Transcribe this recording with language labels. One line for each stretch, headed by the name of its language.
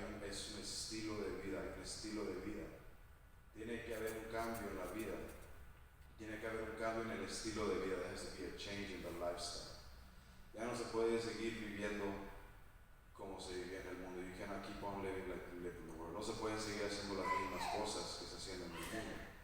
Spanish: Es un estilo de vida, hay un estilo de vida. Tiene que haber un cambio en la vida. Tiene que haber un cambio en el estilo de vida.
English: There has to be a change in the lifestyle.
Spanish: Ya no se puede seguir viviendo como se vivía en el mundo.
English: You cannot keep on living like you live in the world.
Spanish: No se pueden seguir haciendo las mismas cosas que se hacían en el mundo.